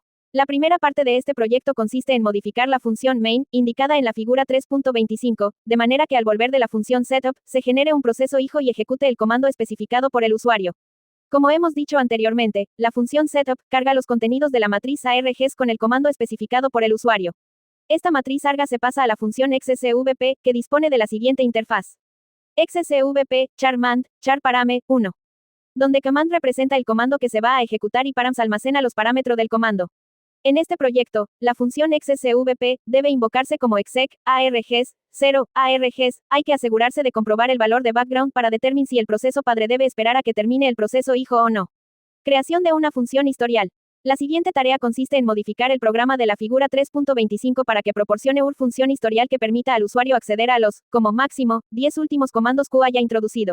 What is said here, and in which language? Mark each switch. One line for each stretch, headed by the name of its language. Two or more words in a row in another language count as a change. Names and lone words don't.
Spanish: La primera parte de este proyecto consiste en modificar la función main, indicada en la figura 3.25, de manera que al volver de la función setup, se genere un proceso hijo y ejecute el comando especificado por el usuario. Como hemos dicho anteriormente, la función setup carga los contenidos de la matriz args con el comando especificado por el usuario. Esta matriz arga se pasa a la función xcvp, que dispone de la siguiente interfaz. xcvp, char mand, char parame, 1. Donde command representa el comando que se va a ejecutar y params almacena los parámetros del comando. En este proyecto, la función xcvp debe invocarse como exec, args, 0, args, hay que asegurarse de comprobar el valor de background para determinar si el proceso padre debe esperar a que termine el proceso hijo o no. Creación de una función historial. La siguiente tarea consiste en modificar el programa de la figura 3.25 para que proporcione una función historial que permita al usuario acceder a los, como máximo, 10 últimos comandos que haya introducido.